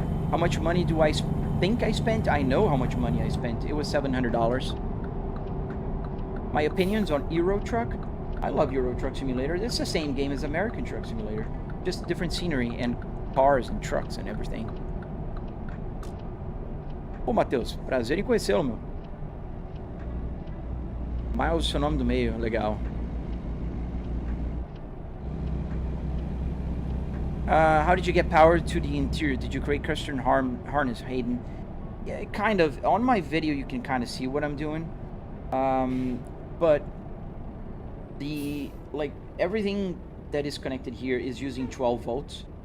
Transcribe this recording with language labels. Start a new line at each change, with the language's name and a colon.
English: How much money do I think I spent? I know how much money I spent. It was $700. My opinions on Euro Truck? I love Euro Truck Simulator. It's the same game as American Truck Simulator. Just different scenery and cars and trucks and everything.
Portuguese: Pô, Matheus, prazer em conhecê-lo, meu. Miles, seu nome do meio, legal.
English: How did you get power to the interior? Did you create custom harness, Hayden? Yeah, kind of. On my video, you can kind of see what I'm doing. But everything that is connected here is using 12 volts.